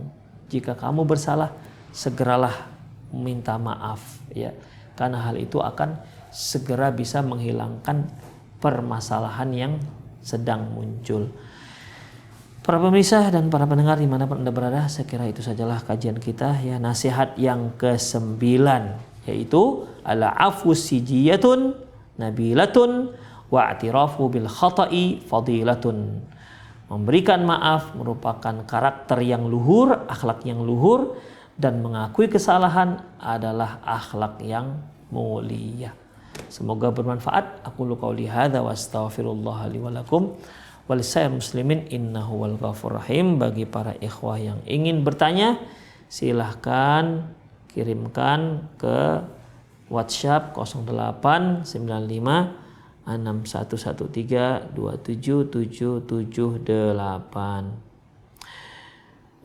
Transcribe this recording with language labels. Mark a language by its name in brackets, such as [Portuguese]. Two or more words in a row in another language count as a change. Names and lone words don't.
[Indonesian] Jika kamu bersalah, segeralah minta maaf, ya, karena hal itu akan segera bisa menghilangkan permasalahan yang sedang muncul. Para pemirsa dan para pendengar dimanapun Anda berada, saya kira itu sajalah kajian kita, ya. Nasihat yang ke-9, yaitu [Arabic] العفو سجية نبيلة والاعتراف بالخطأ فضيلة. [Indonesian] Memberikan maaf merupakan karakter yang luhur, akhlak yang luhur, dan mengakui kesalahan adalah akhlak yang mulia. Semoga bermanfaat. [Arabic] أقول قولي هذا وأستغفر الله لي ولكم ولسائر المسلمين إنه وال الغفور الرحيم. [Indonesian] Bagi para ikhwah yang ingin bertanya, silahkan kirimkan ke WhatsApp 0895 6113 27778.